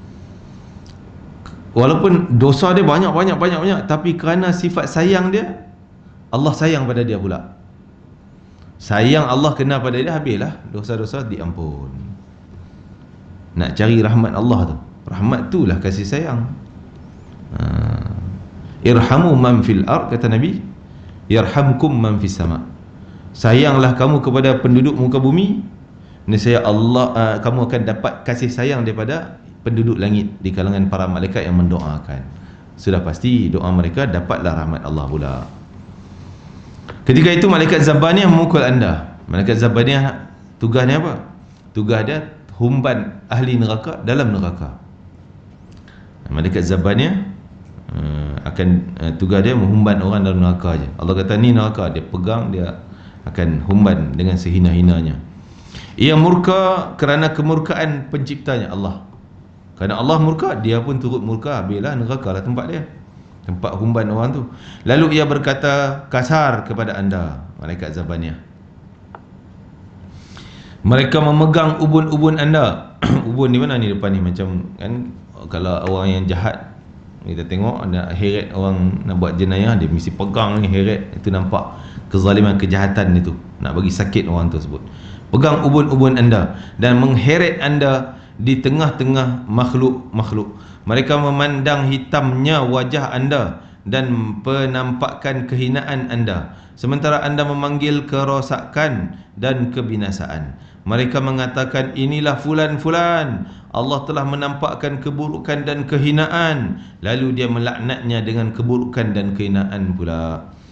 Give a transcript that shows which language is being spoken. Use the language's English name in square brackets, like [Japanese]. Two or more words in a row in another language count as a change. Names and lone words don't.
[Malay] Walaupun dosa dia banyak, tapi kerana sifat sayang dia, Allah sayang pada dia pula. Sayang Allah kena pada dia, habislah dosa-dosa diampun. Nak cari rahmat Allah tu, rahmat tu lah kasih sayang. [Arabic] ارحموا من في الأرض, [Malay] kata Nabi, [Arabic] يرحمكم من في السماء. [Malay] Sayanglah kamu kepada penduduk muka bumi, nescaya Allah kamu akan dapat kasih sayang daripada penduduk langit, di kalangan para malaikat yang mendoakan. Sudah pasti doa mereka dapatlah rahmat Allah pula. Ketika itu malaikat Zabaniyah memukul anda. Malaikat Zabaniyah tugasnya apa? Tugas dia humban ahli neraka dalam neraka. Malaikat Zabaniyah akan tugas dia menghumban orang dalam neraka aja. Allah kata ni neraka, dia pegang, dia akan humban dengan sehina-hinanya. Ia murka kerana kemurkaan penciptanya Allah. Kerana Allah murka, dia pun turut murka, habislah neraka lah tempat dia, tempat humban orang tu. Lalu ia berkata kasar kepada anda, malaikat Zabaniyah. Mereka memegang ubun-ubun anda. Ubun di mana ni depan ni, macam kan kalau orang yang jahat Kita tengok ada heret orang nak buat jenayah, dia mesti pegang ni heret, itu nampak kezaliman, kejahatan itu, nak bagi sakit orang tersebut. Pegang ubun-ubun anda dan mengheret anda di tengah-tengah makhluk-makhluk. Mereka memandang hitamnya wajah anda dan penampakan kehinaan anda, sementara anda memanggil kerosakan dan kebinasaan. Mereka mengatakan, inilah fulan-fulan, Allah telah menampakkan keburukan dan kehinaan, lalu dia melaknatnya dengan keburukan dan kehinaan pula.